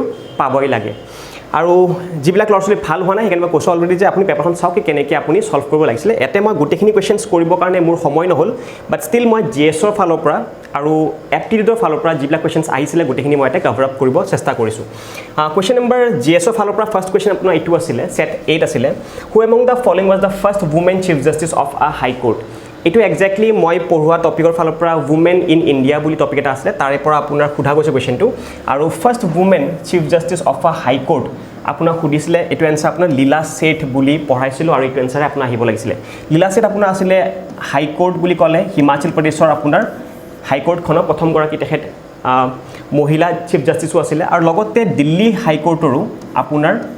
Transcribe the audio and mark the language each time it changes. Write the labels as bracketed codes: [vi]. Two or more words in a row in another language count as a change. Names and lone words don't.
[as] পাবই লাগে আৰু যিবিলাক ল'ৰা-ছোৱালী ভাল হোৱা নাই হেকানে মই কৈছো অলৰেডি যে আপুনি পেপাৰখন চাওক কি কেনেকৈ আপুনি সলভ কৰিব লাগিছিল এতে মই গোটেইখিনি কোৱেশ্চনছ কৰিব কাৰণে মোৰ সময় নহল [en] but still [as] মই জিএছৰ ফালৰ পৰা আৰু এপ্টিটিউডৰ ফালৰ পৰা যিবিলাক কোৱেশ্চনছ আহিছিল গোটেইখিনি মই এটা [en] cover up [as] কৰিব চেষ্টা কৰিছো [en] question number [as] জিএছৰ ফালৰ পৰা [en] first question [as] আপোনাৰ এইটো আছিল সেট 8 আছিল [en] who among the following was the first women chief justice of a high court [as] এটো এক্স্যাক্টলি মই পঢ়ুৱা টপিকৰ ফালৰ পৰা [en] women in India [as] বুলি টপিক এটা আছে তাৰে পৰা আপোনাৰ খুধা গৈছে কোৱেশ্চনটো আৰু [en] first women chief justice of a high court [as] আপোনাৰ খুদিছিলে এটো এনসাৰ আপোনাৰ লীলা সেঠ বুলি পঢ়াইছিল আৰু এটো এনসাৰ আপোনাৰ আহিব লাগিছিল লীলা সেঠ আপোনাৰ আছিল [en] high court [as] বুলি ক'লে হিমাচল প্ৰদেশৰ আপোনাৰ হাই কোৰ্টখনৰ প্ৰথম গৰাকী তেখেত মহিলা চিফ জাস্টিসও আছিল আৰু লগতে দিল্লী হাই কোৰ্টৰো আপোনাৰ